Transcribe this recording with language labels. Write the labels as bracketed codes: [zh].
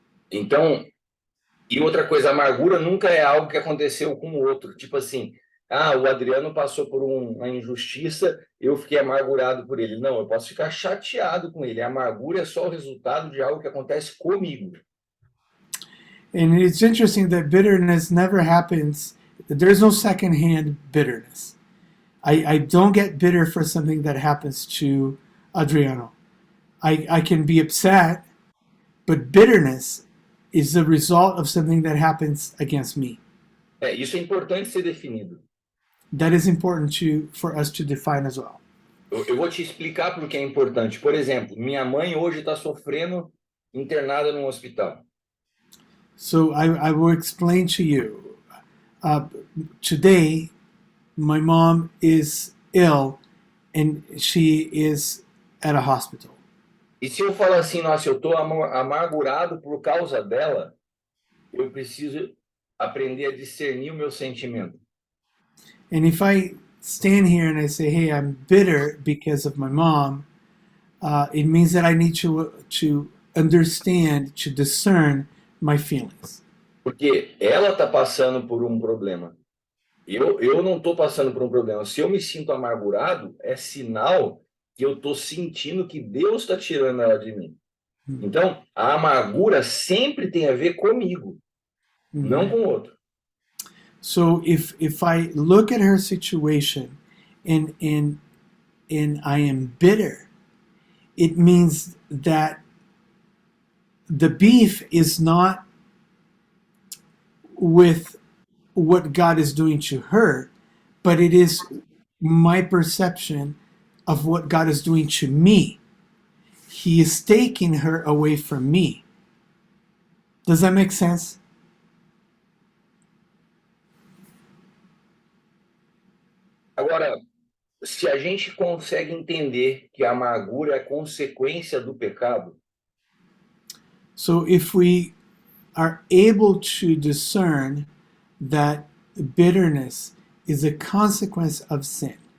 [pt] Então, e outra coisa, a amargura nunca é algo que aconteceu com o outro. Tipo assim, o Adriano passou por uma injustiça, eu fiquei amargurado por ele. Não, eu posso ficar chateado com ele. A amargura é só o resultado de algo que acontece comigo. [en] And it's interesting that bitterness never happens. There's no secondhand bitterness. I don't get bitter for something that happens to Adriano. I can be upset, but bitterness is the result of something that happens against me. [pt] Isso é importante ser definido. [en] That is important for us to define as well. [pt] Eu vou te explicar por que é importante. Por exemplo, minha mãe hoje está sofrendo internada num hospital. [en] So I will explain to you. Today, my mom is ill and she is at a hospital. [pt] E se eu falar assim, nossa, eu estou amargurado por causa dela, eu preciso aprender a discernir o meu sentimento. [en] And if I stand here and I say, hey, I'm bitter because of my mom, it means that I need to understand, to discern my feelings. [pt] Porque ela está passando por um problema. Eu não estou passando por um problema. Se eu me sinto amargurado, é sinal que eu estou sentindo que Deus está tirando ela de mim. Então, a amargura sempre tem a ver comigo, não com o outro. [en] So if I look at her situation and I am bitter, it means that the beef is not with what God is doing to her, but it is my perception of what God is doing to me. He is taking her away from me. Does that make sense? [pt] Agora, se a gente consegue entender que a amargura é consequência do pecado, [en] so if we are able to discern that bitterness is a consequence of sin,